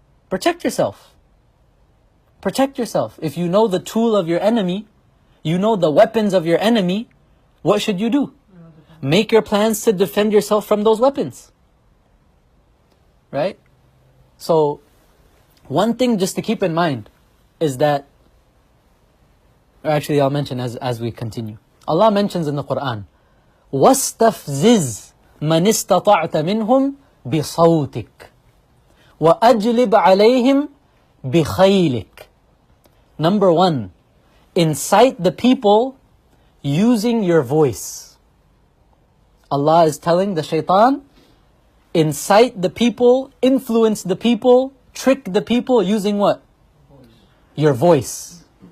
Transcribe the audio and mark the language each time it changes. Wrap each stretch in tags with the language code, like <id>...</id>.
<en>Protect yourself. Protect yourself. If you know the tool of your enemy, you know the weapons of your enemy, what should you do? Make your plans to defend yourself from those weapons. Right? So, one thing just to keep in mind is that, or actually I'll mention as we continue. Allah mentions in the Quran,</en> <ar>وَاسْتَفْزِزْ مَنِ اسْتَطَعْتَ مِنْهُمْ بِصَوْتِكَ وَأَجْلِبْ عَلَيْهِمْ بِخَيْلِكَ.</ar> <en>Number one, incite the people using your voice. Allah is telling the shaitan, incite the people, influence the people, trick the people using what? Your voice.</en>